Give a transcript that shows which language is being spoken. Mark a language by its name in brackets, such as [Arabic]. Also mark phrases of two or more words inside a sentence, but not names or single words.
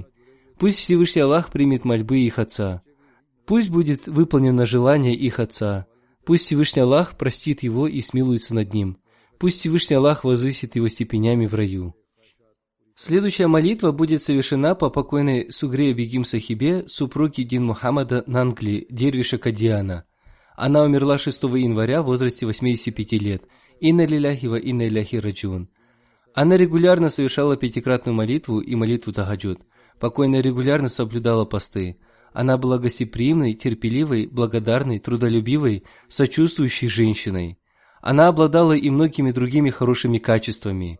[Russian] Пусть Всевышний Аллах примет мольбы их отца. Пусть будет выполнено желание их отца. Пусть Всевышний Аллах простит его и смилуется над ним. Пусть Всевышний Аллах возвысит его степенями в раю. Следующая молитва будет совершена по покойной Сугре Бегим Сахибе, супруге Дин Мухаммада Нангли, дервиша Кадиана. Она умерла 6 января в возрасте 85 лет. [Arabic] إنا لله وإنا إليه راجعون. [Russian] Она регулярно совершала пятикратную молитву и молитву тахаджуд. Покойная регулярно соблюдала посты. Она была гостеприимной, терпеливой, благодарной, трудолюбивой, сочувствующей женщиной. Она обладала и многими другими хорошими качествами.